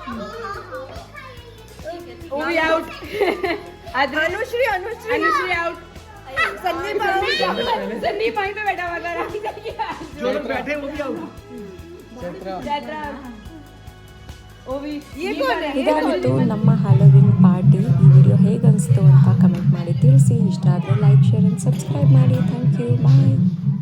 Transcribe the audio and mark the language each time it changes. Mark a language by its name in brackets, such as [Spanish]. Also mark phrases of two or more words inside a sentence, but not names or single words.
[English] Movie out. Anushri out. [Hindi] Sandeep bhai पे बैठा हुआ था. [Kannada] ಇದಾಗಿತ್ತು ನಮ್ಮ ಹ್ಯಾಲೋವಿನ್ ಪಾರ್ಟಿ. ಈ ವಿಡಿಯೋ ಹೇಗೆ ಅನಿಸ್ತು ಅಂತ ಕಮೆಂಟ್ ಮಾಡಿ ತಿಳಿಸಿ. ಇಷ್ಟ ಆದರೆ [English] like, share and subscribe [Kannada] ಮಾಡಿ. [English] Thank you, bye.